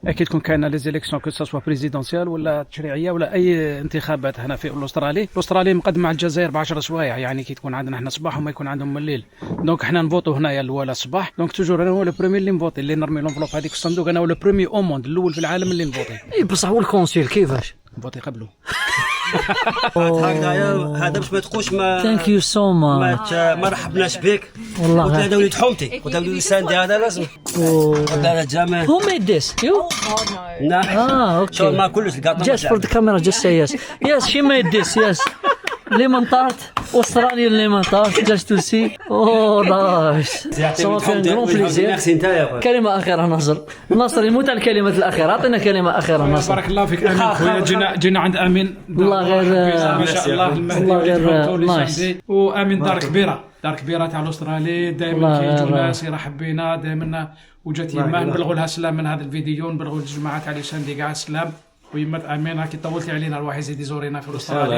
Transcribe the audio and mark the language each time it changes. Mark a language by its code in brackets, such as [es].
[ar] اكيد تكون كاينه [fr] لي زيليكسيون كو سوا بريزيدونسيال [ar] ولا تشريعيه ولا اي انتخابات هنا في الاسترالي مقدم مع الجزائر ب 10 سوايع يعني كي تكون عندنا احنا صباح وما يكون عندهم الليل دونك احنا نفوتوا هنايا الاولى الصباح [fr] دونك توجور انا هو لو بروميي [ar] اللي نفوتي اللي نرمي لونفلوب هذيك في الصندوق انا هو [fr] لو بروميي او موند [ar] الاول في العالم اللي نفوتي اي بصح هو الكونسيل كيفاش نفوتي قبله هذا باش ما تقولش ما [en] thank you so much [ar] ما رحبناش بك والله وهذا وليد حومتي وهذا وليد ساندي هذا لازم هذا جامع [en] Who made this? You? [ar] نعم [en] okay. [ar] ما كلش [en] Just for the camera, just say yes. Yes, she made this, yes. Lemon tart, Australian lemon tart, just to see. Oh, nice. [fr] Ça m'a fait un grand plaisir. [ar] كلمة أخيرة ناصر يموت على الكلمة الأخيرة. أعطينا كلمة أخيرة ناصر. بارك الله فيك أمين خويا جينا عند أمين الله غير ما شاء الله المهدي غير نايس. وأمين دار كبيرة تاع الأسترالي دائما كيجوا ناس يرحب بينا دائما وجات يما نبلغوا لها السلام من هذا الفيديو نبلغوا للجماعة تاع لساندي كاع السلام ويما امين راكي طولتي علينا الواحد يزيد يزورينا في الاسترالي